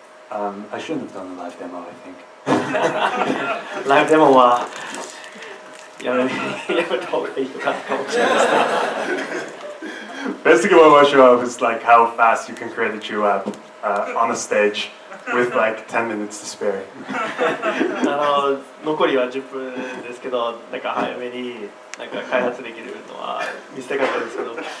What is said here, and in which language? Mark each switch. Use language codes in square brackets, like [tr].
[en] I shouldn't have done the live demo, I think. [ja] ライブデモはやめた方がいいのかもしれないですね。 [en] Basically what I want to show off is how fast you can create a Chew app on a stage. with like 10 minutes to spare. [ja] 残りは10分ですけど、なんか早めになんか開発できるのは見せたかったですけど。